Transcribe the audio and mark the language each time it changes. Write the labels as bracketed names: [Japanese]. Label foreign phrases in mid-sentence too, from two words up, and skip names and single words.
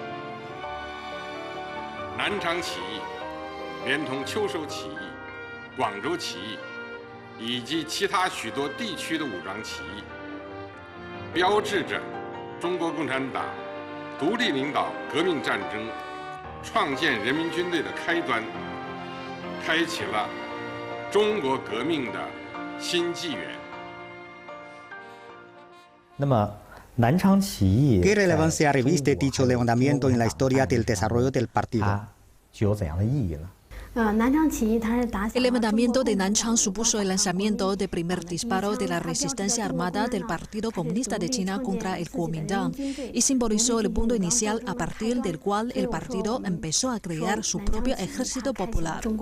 [Chinese] 南昌起义，连同秋收起义、广州起义以及其他许多地区的武装起义，标志着中国共产党独立领导革命战争、创建人民军队的开端，开启了中国革命的新纪元。那么，南昌起义 [Spanish] ¿Qué relevancia reviste dicho levantamiento en la historia del desarrollo del partido? El levantamiento de Nanchang supuso el lanzamiento del primer disparo de la resistencia armada del Partido Comunista de China contra el Kuomintang y simbolizó el punto inicial a partir del cual el partido empezó a crear su propio ejército popular.